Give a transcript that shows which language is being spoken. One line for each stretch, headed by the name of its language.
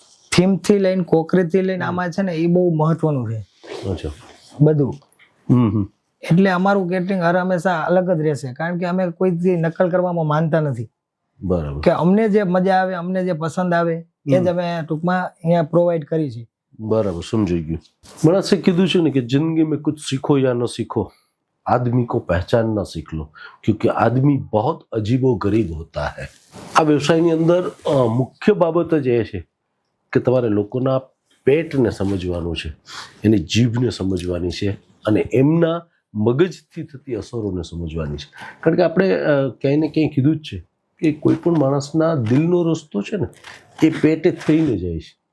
Gujarati: થીમથી લઈને કોકરીથી લઈને આમાં છે ને એ બહુ મહત્વનું છે. અચ્છા. બધું એટલે અમારું કેટરિંગ હર હંમેશા અલગ જ રહેશે, કારણ કે અમે કોઈથી નકલ કરવામાં માનતા નથી. બરાબર. કે અમને જે મજા આવે, અમને જે પસંદ આવે એ જ અમે ટૂંકમાં અહીંયા પ્રોવાઈડ કરી છે.
Hindi: बराबर, समझ गયું.
Gujarati: માણસે કીધું છે ને કે
Hindi: જિંદગી में कुछ सीखो या न सीखो, आदमी को पहचानना सीख लो, क्योंकि आदमी बहुत अजीबो गरीब होता है.
Gujarati: આ વ્યવસાયની અંદર મુખ્ય બાબત જ એ છે કે તમારે લોકોના પેટને સમજવાનું છે, એની જીભને સમજવાની છે અને એમના મગજથી થતી અસરોને સમજવાની છે. કારણ કે આપણે ક્યાંય ને ક્યાંય કીધું જ છે કે કોઈ પણ માણસના દિલનો રસ્તો છે ને એ પેટે થઈને જાય છે.